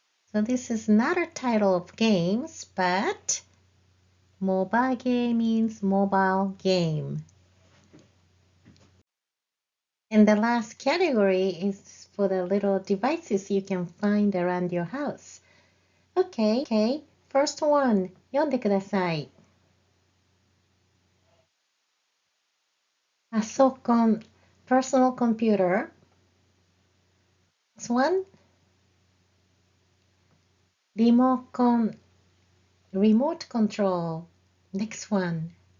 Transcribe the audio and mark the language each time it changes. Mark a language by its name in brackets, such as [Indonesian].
[English] So this is not a title of games, but mobile game means mobile game. And the last category is for the little devices you can find around your house. Okay. First one, [Japanese] 読んでください。 [English] パソコン personal computer. Next one. リモコン remote control. Next one.